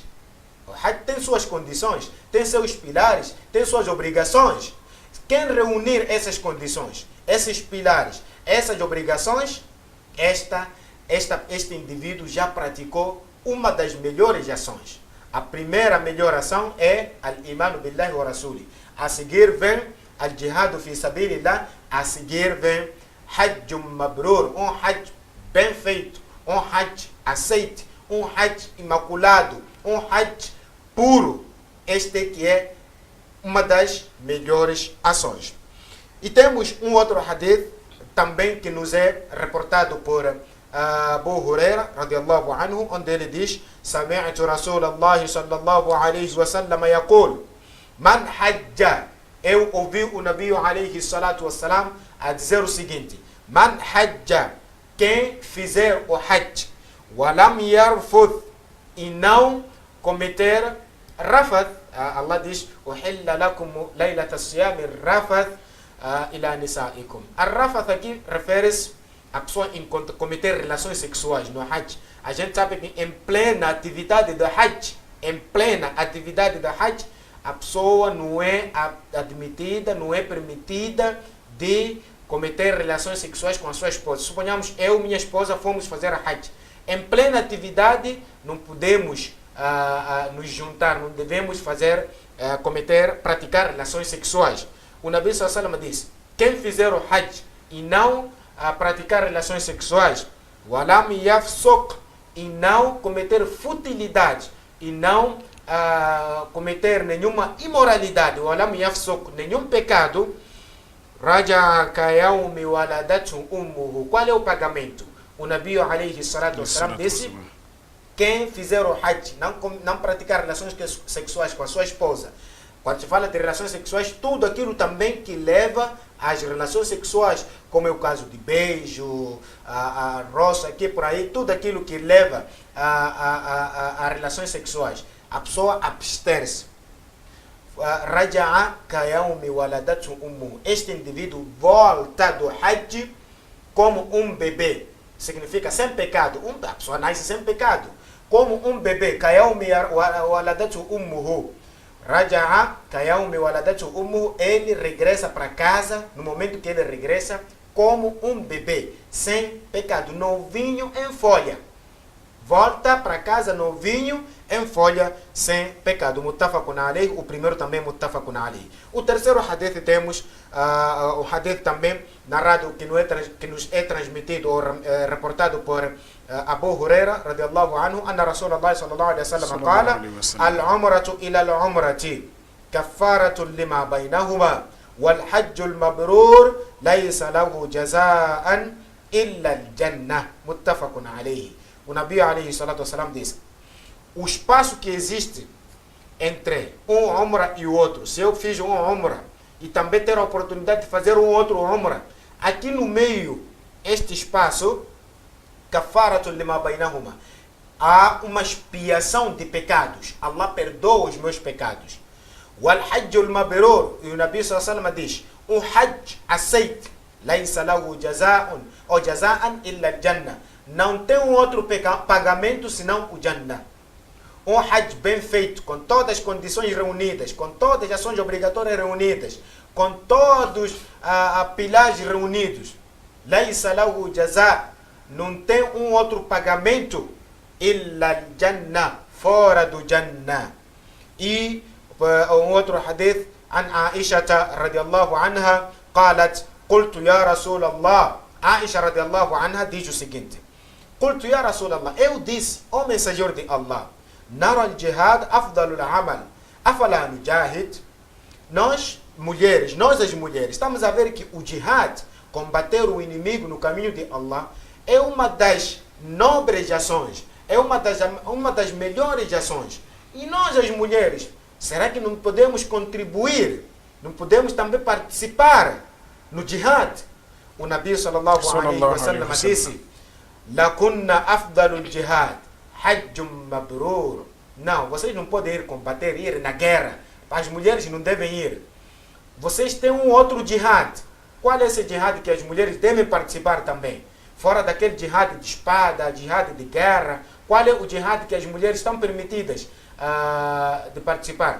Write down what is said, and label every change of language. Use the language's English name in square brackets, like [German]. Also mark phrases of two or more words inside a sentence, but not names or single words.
[Portuguese] O hajj tem suas condições, tem seus pilares, tem suas obrigações. Quem reunir essas condições, esses pilares, essas obrigações, este indivíduo já praticou uma das melhores ações. A primeira melhor ação é [Arabic] الإيمان بالله ورسوله. [Portuguese] A seguir vem [Arabic] الجهاد في سبيل الله. [Portuguese] A seguir vem [Arabic] حج مبرور, [Portuguese] um hajj bem feito, um Hajj aceite, um Hajj imaculado, um Hajj puro. Este que é uma das melhores ações. E temos um outro hadith também que nos é reportado por Abu Huraira, [Arabic] رضي الله عنه, [Portuguese] onde ele diz: [Arabic] سمعت رسول الله صلى الله عليه وسلم يقول، من حج. [Portuguese] Eu ouvi o [Arabic] النبي عليه الصلاة والسلام [Portuguese] a dizer o seguinte: [Arabic] من حج, [Portuguese] quem fizer o hajj, [Arabic] ولم يرفث, [Portuguese] e não cometer rafath. [Arabic] Allah diz: أحل لكم ليلة الصيام الرفث إلى نسائكم. [Portuguese] A rafath aqui refere-se a pessoa enquanto cometer relações sexuais no hajj. A gente sabe que em plena atividade do hajj, a pessoa não é admitida, não é permitida de cometer relações sexuais com a sua esposa. Suponhamos, eu e minha esposa fomos fazer a hajj. Em plena atividade, não podemos nos juntar, não devemos praticar relações sexuais. O [Arabic] النبي صلى الله عليه وسلم [Portuguese] diz: quem fizer o hajj e não praticar relações sexuais, [Arabic] ولم يفسق, [Portuguese] e não cometer futilidade, e não cometer nenhuma imoralidade, [Arabic] ولم يفسق, [Portuguese] nenhum pecado, [Arabic] رجع كيوم ولدته أمه. [Portuguese] Qual é o pagamento? O [Arabic] النبي عليه الصلاة والسلام [Portuguese] disse: quem fizer o hajj, não praticar relações sexuais com a sua esposa. Quando se fala de relações sexuais, tudo aquilo também que leva às relações sexuais, como é o caso de beijo, a roça, aqui por aí, tudo aquilo que leva a relações sexuais. A pessoa abster-se. [Arabic] رجع كيوم ولدته أمه. [Portuguese] Este indivíduo volta do hajj como um bebê. Significa sem pecado. A pessoa nasce sem pecado. Como um bebê. [Arabic] كيوم ولدته أمه. رجع كيوم ولدته أمه. [Portuguese] Ele regressa para casa, no momento que ele regressa, como um bebê, sem pecado, novinho em folha. Volta para casa novinho em folha, sem pecado. [Arabic] متفق عليه. [Portuguese] O primeiro também [Arabic] متفق عليه. [Portuguese] O terceiro hadith temos o hadith também narrado que nos é transmitido ou reportado por Abu Huraira [Arabic] رضي الله عنه، أن رسول الله صلى الله عليه وسلم قال: العمرة إلى العمرة كفارة لما بينهما والحج المبرور ليس له جزاء إلا الجنة. متفق عليه. [Portuguese] O [Arabic] النبي عليه الصلاة والسلام [Portuguese] diz: o espaço que existe entre um umrah e o outro, se eu fiz um umrah e também ter a oportunidade de fazer um outro umrah, aqui no meio, este espaço, [Arabic] كفارة لما بينهما, [Portuguese] há uma expiação de pecados. Allah perdoa os meus pecados. [Arabic] والحج المبرور, [Portuguese] e o [Arabic] النبي صلى الله عليه وسلم [Portuguese] diz: um hajj aceite, [Arabic] ليس له جزاء [Portuguese] ou [Arabic] جزاء إلا الجنة, [Portuguese] não tem um outro pagamento senão o Jannah. Um hajj bem feito, com todas as condições reunidas, com todas as ações obrigatórias reunidas, com todos os pilares reunidos. [Arabic] ليس له جزاء, [Portuguese] não tem um outro pagamento [Arabic] إلا جنة, [Portuguese] fora do Jannah. E um outro hadith, [Arabic] عن عائشة رضي الله عنها قالت قلت يا رسول الله. [Portuguese] Aisha [Arabic] رضي الله عنها [Portuguese] diz o seguinte: [Arabic] قلت يا رسول الله, [Portuguese] eu disse, ó mensageiro de Allah, [Arabic] نرى الجهاد أفضل العمل أفلا نجاهد. [Portuguese] Nós as mulheres, estamos a ver que o jihad, combater o inimigo no caminho de Allah, é uma das nobres ações, é uma das melhores ações. E nós as mulheres, será que não podemos contribuir, não podemos também participar no jihad? O [Arabic] النبي صلى الله عليه وسلم [Portuguese] disse: [Arabic] لكن أفضل الجهاد حج مبرور. [Portuguese] Não, vocês não podem ir combater, ir na guerra. As mulheres não devem ir. Vocês têm um outro jihad. Qual é esse jihad que as mulheres devem participar também? Fora daquele jihad de espada, jihad de guerra, qual é o jihad que as mulheres estão permitidas de participar?